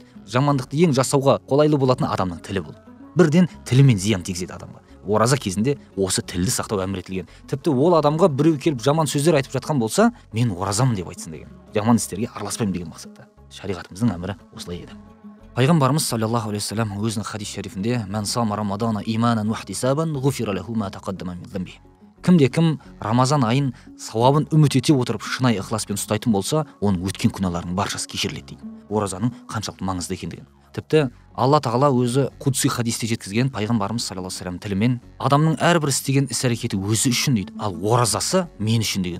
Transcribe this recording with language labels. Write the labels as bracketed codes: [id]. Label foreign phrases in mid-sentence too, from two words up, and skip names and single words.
[kk] Жамандықты ең жасауға қолайлы болатын адамның тілі бұл. Бірден тілімен зиян тигізеді адамға. Ораза кезінде осы тілді сақтау әмір етілген. Тіпті ол адамға біреу келіп жаман сөздер айтып жатқан болса, мен оразамын деп айтсын деген. Жаман істерге араласпаймын деген мақсатта. Шариғатымыздың әмірі осылай еді. [ar] Пайғамбарымыз صلى الله عليه وسلم [kk] өзінің хадис шарифінде [ar] من صام رمضان إيمانا واحتسابا غفر له ما تقدم من ذنبه». [kk] Кімде-кім Рамазан айын сауабын үміт ете отырып шынайы ықыласпен ұстайтын болса, оның өткен күнәларының баршасы кешіріледі дейді. Оразаның қаншалықты маңызды екендігін. Тіпті Алла тағала өзі құдси хадисте жеткізген пайғамбарымыз [ar] صلى الله عليه وسلم [kk] тілімен адамның әрбір істеген іс-әрекеті өзі үшін дейді, ал оразасы мен үшін деген.